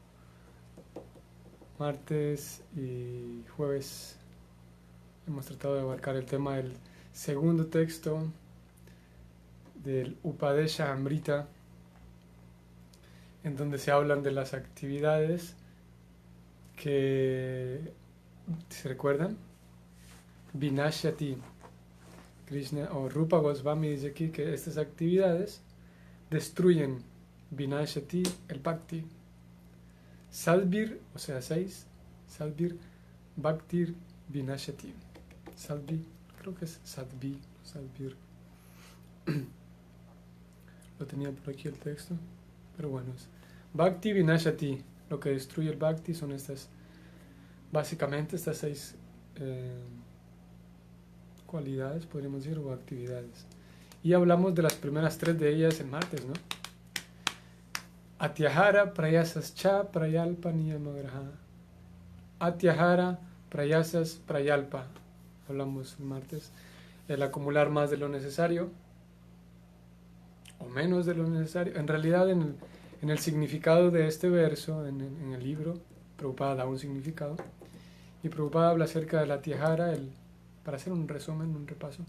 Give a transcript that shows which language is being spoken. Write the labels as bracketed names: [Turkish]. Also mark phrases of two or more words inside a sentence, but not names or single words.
[Spanish] Martes y jueves hemos tratado de abarcar el tema del segundo texto del Upadesha Amrita, en donde se hablan de las actividades que, ¿se recuerdan? Vinashyati. Krishna o Rupa Goswami dice aquí que estas actividades destruyen Vinashyati, el Bhakti. Salvir, o sea, 6. [Sanskrit] Salvir, Bhaktir, Vinashyati. [Spanish] Salvi, creo que es Sadvi, Salvir. Lo tenía por aquí el texto, pero bueno, es [Sanskrit] Bhakti Vinashyati. [Spanish] Lo que destruye el Bhakti son estas, básicamente estas 6 cualidades, podríamos decir, o actividades. Y hablamos de las primeras 3 de ellas el martes, ¿no? [Sanskrit] Atyahara prayasas cha prayalpa niyamagraha. Atyahara prayasas prayalpa. [Spanish] Hablamos el martes. El acumular más de lo necesario o menos de lo necesario. En realidad, en el significado de este verso, en el libro, Prabhupada da un significado. Y Prabhupada habla acerca de la Atyahara, para hacer un resumen, un repaso.